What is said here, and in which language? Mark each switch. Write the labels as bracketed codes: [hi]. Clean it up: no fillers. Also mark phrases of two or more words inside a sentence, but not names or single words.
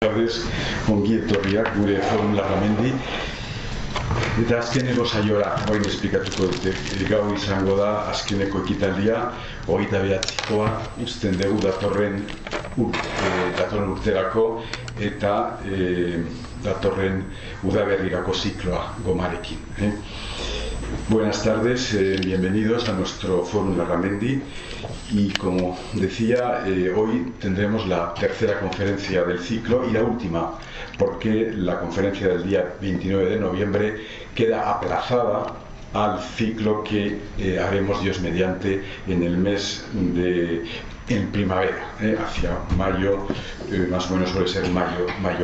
[es] tardes, [eu] ongi etorriak gure Forum Larramendi. Eta azkeneko saiora, orain esplikatuko dute, gaur izango da azkeneko ekitaldia, 29koa uzten dugu datorren urterako eta datorren udaberrirako zikloa gomarekin. [es] Buenas tardes, bienvenidos a nuestro Forum Larramendi y como decía, hoy tendremos la tercera conferencia del ciclo y la última, porque la conferencia del día 29 de noviembre queda aplazada al ciclo que haremos Dios mediante en el mes en primavera, hacia mayo, más o menos suele ser mayo-junio.